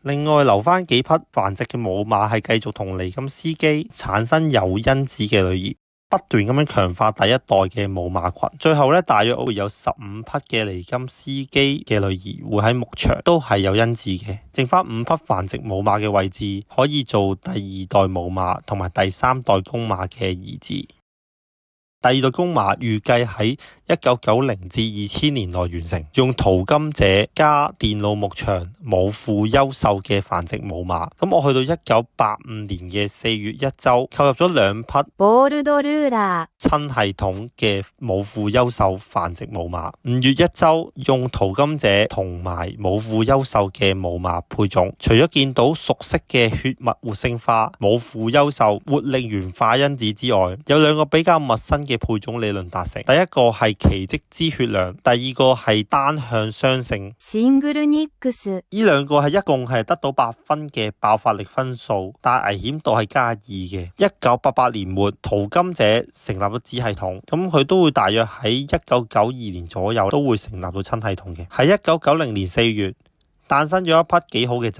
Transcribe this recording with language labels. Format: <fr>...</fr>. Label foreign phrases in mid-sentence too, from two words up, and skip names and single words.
<yue>另外留翻幾匹繁殖嘅母馬係繼續同尼金斯基產生有因子嘅女兒，不斷咁樣強化第一代嘅母馬群，最後咧大約會有15匹嘅尼金斯基嘅女兒會喺牧場都係有因子嘅，剩翻5匹繁殖母馬嘅位置可以做第二代母馬同埋第三代公馬嘅兒子。第二代公馬預計喺1990至2000年內完成，用淘金者加電腦牧場母父優秀嘅繁殖母馬。咁我去到1985年嘅4月1週，購入咗2匹ボールドルーラー、親系統嘅母父優秀繁殖母馬。5月1週用淘金者同埋母父優秀嘅母馬配種，除咗見到熟悉嘅血脈活性化、母父優秀、活力原化因子之外，有2個比較陌生嘅配種理論達成。第一個係奇蹟之血量，第二個係單向雙性。シングルニックス，呢2個係一共係得到8分嘅爆發力分數，但係危險度係加2嘅。1988年末，淘金者成立咗子系統，咁佢都會大約喺1992年左右都會成立到親系統嘅。喺1990年4月誕生咗一匹幾好嘅仔。</yue>